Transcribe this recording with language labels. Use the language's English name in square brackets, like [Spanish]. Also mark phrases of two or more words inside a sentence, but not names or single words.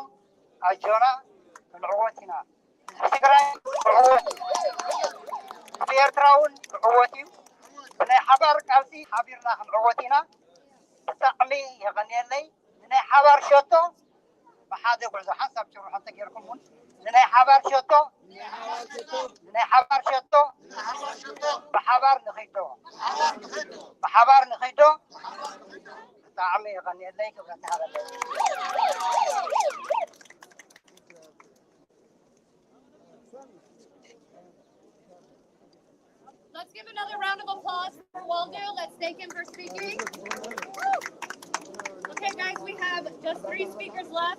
[Tigrinya] ኣጆና ክንዕወት ኢና ህዝቢ ትግራይ ክዕወት ህዝቢ ኤርትራ እውን ክዕወት እዩ ብናይ ሓባር ቃልሲ ሓቢርና ክንዕወት ኢና ብጣዕሚ የቐኒየለይ ንናይ ሓባር ሸቶ ብሓደ ጉዕዞ ሓሳብ ጭሩሖ እንተጌርኩም እውን ንናይ ሓባር ሸቶ ብሓባር ንኸይዶ ብሓባር ንኸይዶ ብጣዕሚ የቐኒየለይ ክብረት ሃበለይ [English] Let's give another round of applause for Waldo. Let's thank him for speaking. Okay, guys, we have just 3 speakers left.